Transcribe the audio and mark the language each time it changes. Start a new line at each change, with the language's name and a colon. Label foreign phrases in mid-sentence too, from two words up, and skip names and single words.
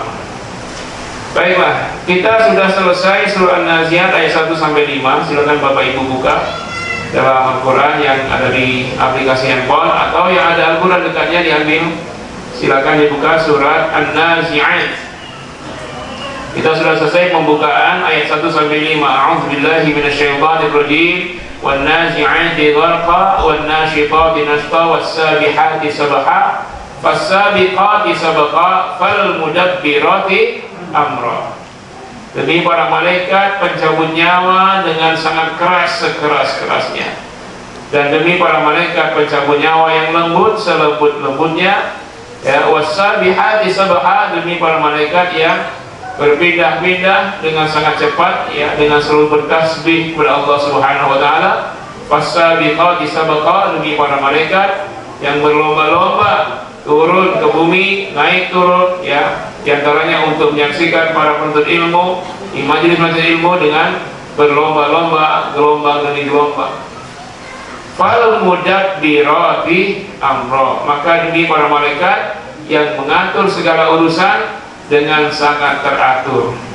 Indonesian: Baiklah, kita sudah selesai surah An-Nazi'at ayat 1 sampai 5. Silakan bapak ibu buka dalam Al-Quran yang ada di aplikasi handphone, atau yang ada Al-Quran dekatnya diambil. Silakan dibuka surat An-Nazi'at. Kita sudah selesai pembukaan ayat 1 sampai 5.
Arabic: أعوذ بالله من الشيطان الرجيم. والنازعات غرقا والناشطات نشطا والسابحات سبحا فالسابقات سبقا فالمدبرات أمرا.
Indonesian: Demi para malaikat pencabut nyawa dengan sangat keras sekeras-kerasnya, dan demi para malaikat pencabut nyawa yang lembut selembut-lembutnya. Ya,
Arabic: والسابحات سبحا,
Indonesian: demi para malaikat yang berpindah-pindah dengan sangat cepat, ya, dengan selalu bertasbih kepada Allah
Arabic: سبحانه وتعالى. فالسابقات سبقا,
Indonesian: demi para malaikat yang berlomba-lomba turun ke bumi, naik turun, ya, diantaranya untuk menyaksikan para penuntut ilmu di majelis-majelis ilmu dengan berlomba-lomba, gelombang demi gelombang.
Arabic: فالمدبرات أمرا,
Indonesian: maka demi para malaikat yang mengatur segala urusan dengan sangat teratur.